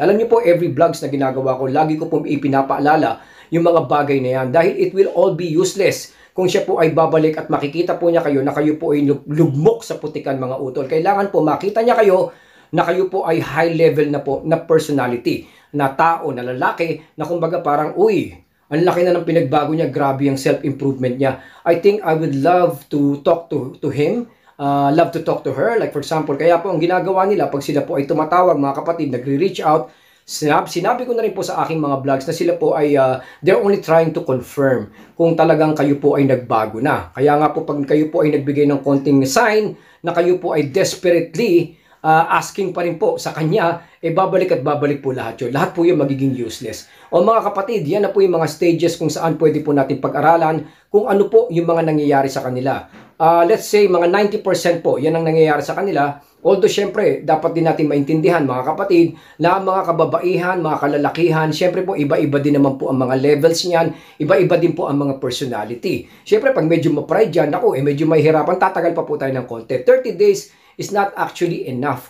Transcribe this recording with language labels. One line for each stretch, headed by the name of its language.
Filipino: Alam niyo po, every vlogs na ginagawa ko, lagi ko po ipinapaalala yung mga bagay na yan dahil
English: it will all be useless
Filipino: kung siya po ay babalik at makikita po niya kayo na kayo po ay lugmok sa putikan mga utol. Kailangan po makita niya kayo na kayo po ay high level na po na personality, na tao, na lalaki, na kumbaga parang, uy, ang laki na ng pinagbago niya, grabe yung self-improvement niya.
English: I think I would love to talk to him, love to talk to her.
Filipino: Like for example, kaya po ang ginagawa nila, pag sila po ay tumatawag, mga kapatid, nagre-reach out, sinabi ko na rin po sa aking mga vlogs na sila po ay,
English: they're only trying to confirm
Filipino: kung talagang kayo po ay nagbago na. Kaya nga po, pag kayo po ay nagbigay ng konting sign na kayo po ay desperately asking pa rin po sa kanya, babalik at babalik po lahat yun. Lahat po yun magiging useless. O mga kapatid, yan na po yung mga stages kung saan pwede po natin pag-aralan kung ano po yung mga nangyayari sa kanila. Let's say mga 90% po, yan ang nangyayari sa kanila. Although syempre, dapat din natin maintindihan mga kapatid na mga kababaihan, mga kalalakihan, syempre po iba-iba din naman po ang mga levels niyan, iba-iba din po ang mga personality. Syempre pag medyo ma-pride dyan, ako medyo mahihirapan, tatagal pa po tayo ng konti.
English: 30 days is not actually enough.